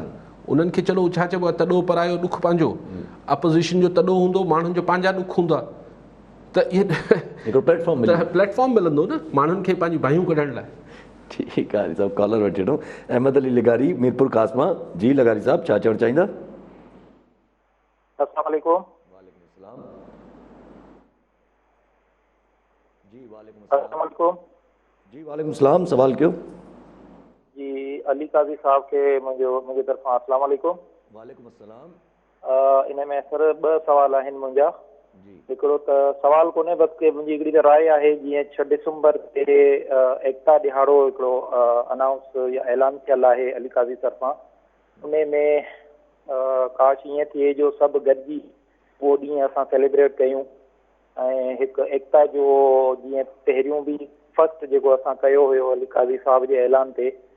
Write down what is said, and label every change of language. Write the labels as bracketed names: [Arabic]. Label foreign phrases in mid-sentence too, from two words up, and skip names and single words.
[Sindhi] उन्हनि खे चलो छा चइबो आहे, तॾो परायो ॾुखु पंहिंजो, अपोज़िशन जो तॾो हूंदो, माण्हुनि जो पंहिंजा ॾुख हूंदा, त इहे प्लेटफॉर्म मिलंदो न माण्हुनि खे पंहिंजी बाहियूं कढण लाइ। ठीकु आहे साहब, कॉलर वठी वठूं। अहमद अली लगारी मीरपुर कासमा। जी लगारी साहब छा चवणु चाहींदा? [Arabic] السلام عليكم. وعليكم السلام۔ جی وعليكم السلام عليكم. [Sindhi] जी [Arabic] وعليكم سلام, [Sindhi] सवाल कयो [Urdu] जी अली काजी साहब के मुझे तरफा [Arabic] السلام عليكم. وعليكم السلام. [Sindhi] इन में सर 2 सुवाल आहिनि मुंहिंजा। हिकिड़ो त सवाल कोन्हे, बस के मुंहिंजी हिकिड़ी त राय आहे, जीअं 6 डिसंबर ते एकता ॾिहाड़ो हिकिड़ो अनाउंस या ऐलान थियल आहे अली काज़ी तरफ़ां, उन में काश ईअं थिए जो सभु गॾिजी उहो ॾींहुं असां सेलिब्रेट कयूं, ऐं हिकु एकता जो जीअं पहिरियों बि फर्स्ट जेको असां कयो हुयो अली काज़ी साहब जे ऐलान ते,